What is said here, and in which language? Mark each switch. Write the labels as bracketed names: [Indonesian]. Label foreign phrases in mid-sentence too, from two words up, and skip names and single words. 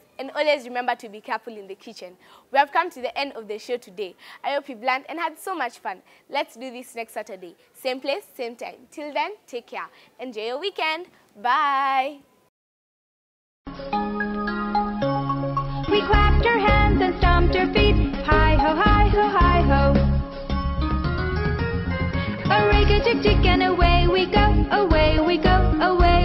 [English] And always remember to be careful in the kitchen. We have come to the end of the show today. I hope you've learned and had so much fun. Let's do this next Saturday. Same place, same time. Till then, take care. Enjoy your weekend. Bye. We clapped our hands and stomped our feet. Hi ho, hi ho, hi ho. A rig-a-jig-jig and away we go, away we go, away.